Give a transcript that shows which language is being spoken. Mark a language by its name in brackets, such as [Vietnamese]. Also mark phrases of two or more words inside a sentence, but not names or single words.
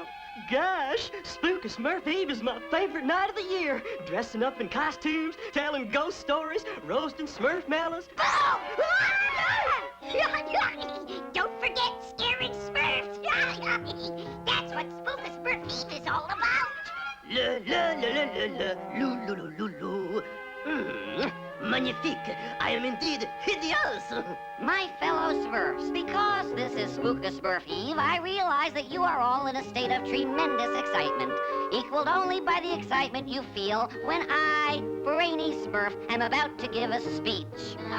[English] Gosh, Spooky Smurf Eve is my favorite night of the year. Dressing up in costumes, telling ghost stories, roasting Smurf melons. Don't forget scaring Smurfs. That's what Spooky Smurf Eve is all about. La la la la la la, lou lou lou lou lou. Magnifique! I am indeed hideous! My fellow Smurfs, because this is Spooka Smurf Eve, I realize that you are all in a state of tremendous excitement, equaled only by the excitement you feel when I, Brainy Smurf, am about to give a speech.